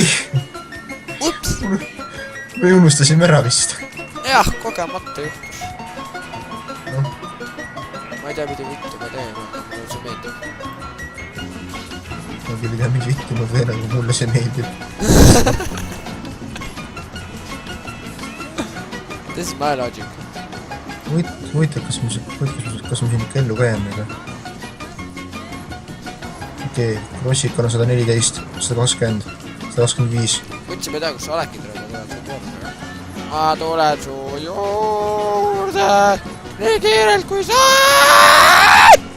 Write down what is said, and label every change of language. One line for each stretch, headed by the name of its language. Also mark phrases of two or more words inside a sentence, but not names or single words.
Estonian: Ups! Me unustasime ära vist. Jah, kogemata juhtus. No. Ma ei tea, mida vittu ma teen, mulle see meeldib. Ma küll ei tea, mida vittu ma teen, aga mulle see meeldib.
English: This is my logic.
Estonian: Huvitav, kas ma siin ikka ellu ka jääme, aga... Okei, Rossikon on 114, 120, 125. Võtsi ma ei tea, kus sa oledki tuleb. Ma tulen su juurde nii kiirelt kui sa!